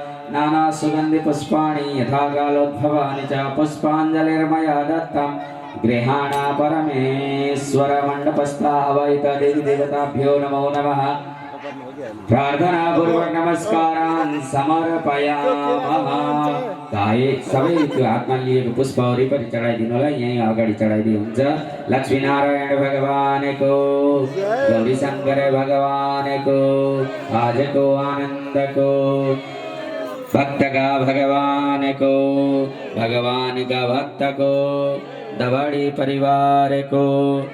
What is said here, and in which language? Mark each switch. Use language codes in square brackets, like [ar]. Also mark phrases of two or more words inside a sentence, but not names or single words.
[sa] नाना सुगन्धि पुष्पाणि यथा कालोद्भवानि च पुष्पाञ्जलिर्मया दत्तं गृहाण परमेश्वर मण्डपस्थावैत देवी देवताभ्यो नमो नमः प्रार्थना पूर्वक नमस्कारान् समर्पयामः [ne] गाए सबै त्यो हातमा लिएको पुष्प वरिपरि चढाइदिनु होला यहीँ अगाडि चढाइदिए हुन्छ लक्ष्मीनारायण भगवानको गौरी शङ्कर भगवानको आजको आनन्दको भक्तका भगवानको भगवानका भक्तको दबडी परिवारको